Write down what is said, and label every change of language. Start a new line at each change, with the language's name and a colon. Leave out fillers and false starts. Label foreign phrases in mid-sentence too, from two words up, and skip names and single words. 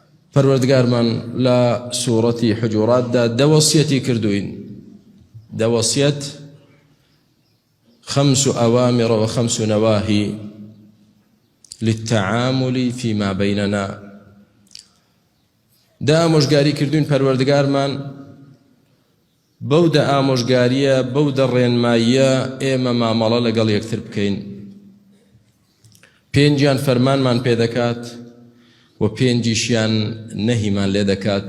Central Kurdish: پەروەردگارمان لە سوورەتی حجوراتدا دەوەسیەتی کردوین، دەوەسیەت
Arabic: 5 أوامر و 5 نواهي للتعامل فيما بيننا.
Central Kurdish: دا ئامۆژگاری کردوین پەروەردگارمان بەو دا ئامۆژگاریە بەو دا ڕێنماییە ئێمە مامەڵە لەگەڵ یەکتر بکەین. 5 فەرمانمان پێ دەکات و 5 نەهیمان لێ دەکات.